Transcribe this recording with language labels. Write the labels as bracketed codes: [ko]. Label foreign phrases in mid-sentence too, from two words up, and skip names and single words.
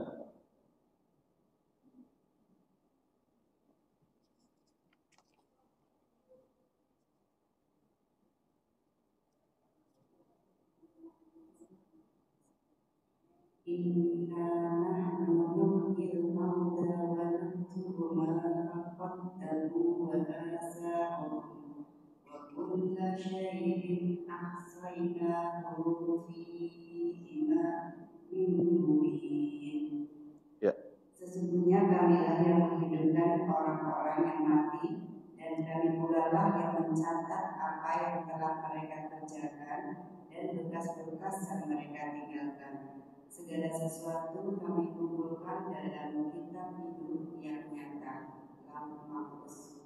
[ar] إنا نحن نحيي الموتى ونكتب ما قدموا وآثارهم وكل شيء أحصيناه في إمام مبين. [id] Ya. Sesungguhnya kamilah yang menghidupkan orang-orang yang mati, dan kami pula lah yang mencatat apa yang telah mereka kerjakan dan bekas-bekas yang mereka tinggalkan. Segala sesuatu kami kumpulkan dalam kitab hidup yang nyata, Lauh Mahfuz.